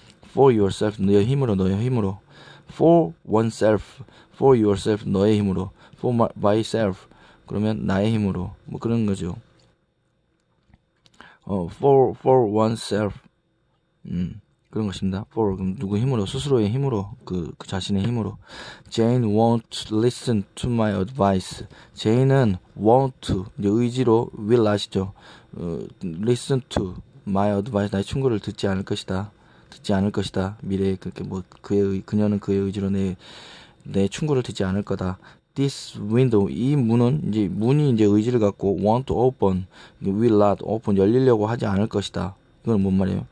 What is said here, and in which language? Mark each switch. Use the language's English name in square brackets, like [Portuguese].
[Korean] for yourself 너의 힘으로 [English] for oneself for yourself [Korean] 너의 힘으로 for myself 그러면 나의 힘으로 뭐 그런 거죠. for oneself 그런 것입니다. for 그럼 누구 힘으로 스스로의 힘으로 그 자신의 힘으로. [English] Jane won't listen to my advice. [Korean] Jane은 won't 이제 의지로 will 아시죠? [English] listen to my advice [Korean] 나의 충고를 듣지 않을 것이다. 미래에 그렇게 뭐 그녀는 그의 의지로 내 충고를 듣지 않을 거다. [English] This window [Korean] 이 문이 이제 의지를 갖고 want to open, [English] will not open [Korean] 열리려고 하지 않을 것이다. 이건 뭔 말이에요?